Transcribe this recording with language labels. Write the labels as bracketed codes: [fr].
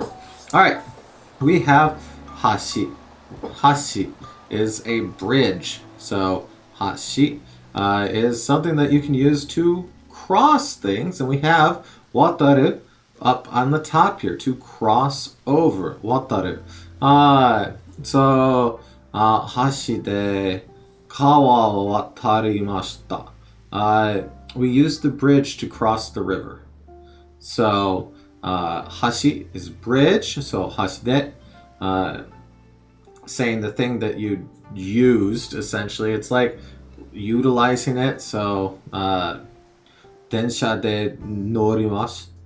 [en] All right, we have hashi. Hashi is a bridge. So hashi is something that you can use to cross things, and we have wataru up on the top here, to cross over. Wataru. [ja] So, 橋で川を渡りました. [en] We used the bridge to cross the river. So, 橋 is bridge. So, [ja] 橋で, [en] saying the thing that you used, essentially. It's like utilizing it. So, [ja] 電車で乗ります.